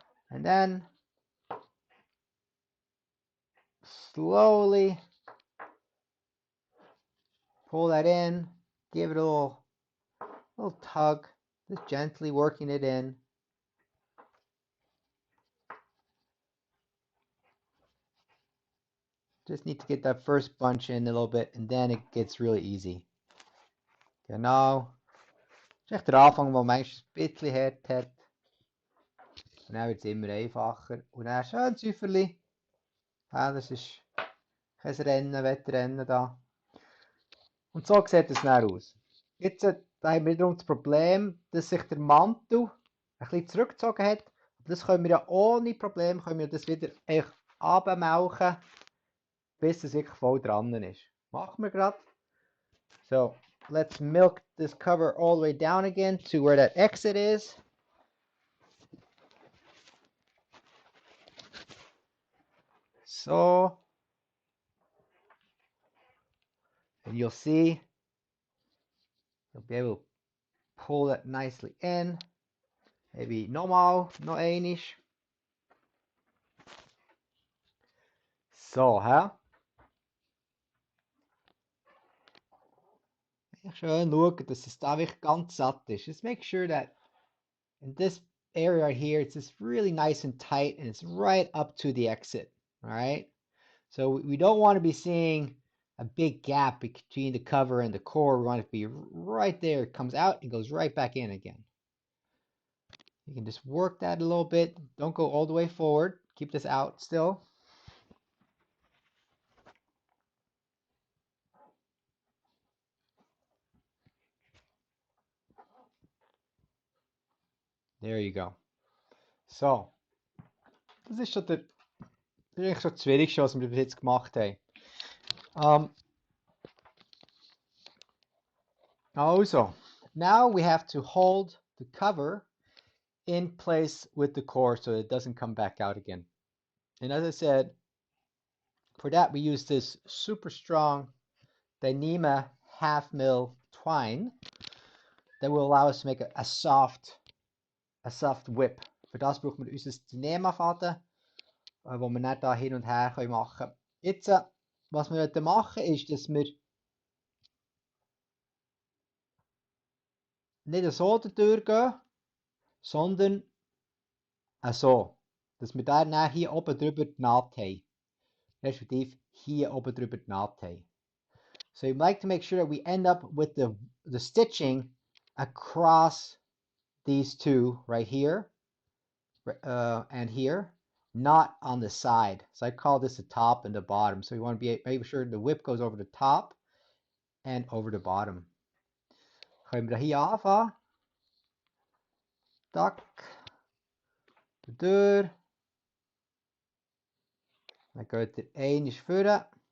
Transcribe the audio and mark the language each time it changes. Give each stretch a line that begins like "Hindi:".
English: And then slowly pull that in, give it a little tug, just gently working it in. Just need to get that first bunch in a little bit and then it gets really easy.
German: Genau. Das ist echt der Anfang, wo manchmal ein bisschen hart hat. Und dann wird es immer einfacher. Und dann schön Säuferli. Ja, das ist kein Rennen, Wettrennen da. Und so sieht es dann aus. Jetzt da haben wir wiederum das Problem, dass sich der Mantel ein bisschen zurückgezogen hat. Aber das können wir ja ohne Probleme können wir das wieder abmelken, bis es wirklich voll dran ist. Machen wir gerade.
English: So, let's milk this cover all the way down again to where that exit is. So, and you'll see, you'll be able to pull that nicely in. Maybe
German: nochmal, noch einmal. So, hä? Schön schauen, dass es da wirklich ganz satt ist.
English: Just make sure that in this area here, it's just really nice and tight and it's right up to the exit. All right. So we don't want to be seeing a big gap between the cover and the core. We want it to be right there. It comes out and goes right back in again. You can just work that a little bit. Don't go all the way forward. Keep this out still. There you go.
German: So, das ist schon das Schwierigste, was wir bis jetzt gemacht haben.
English: Also, now we have to hold the cover in place with the core so it doesn't come back out again. And as I said, for that we use this super strong Dyneema 1/2 mil twine that will allow us to make a soft whip.
German: Für das brauchen wir unser Dyneema-Faden, wo wir dann da hin und her machen können. Jetzt, was wir heute machen, ist, dass wir nicht so durchgehen, sondern so. Dass wir dann hier oben drüber die Naht haben. Respektive hier oben drüber die Naht haben.
English: So you'd like to make sure that we end up with the stitching across these two right here and here, not on the side. So I call this the top and the bottom. So you want to make sure the whip goes over the top and over the bottom.
German: Können wir hier anfangen. Tack. Durch. Dann geht ihr einmal vorne.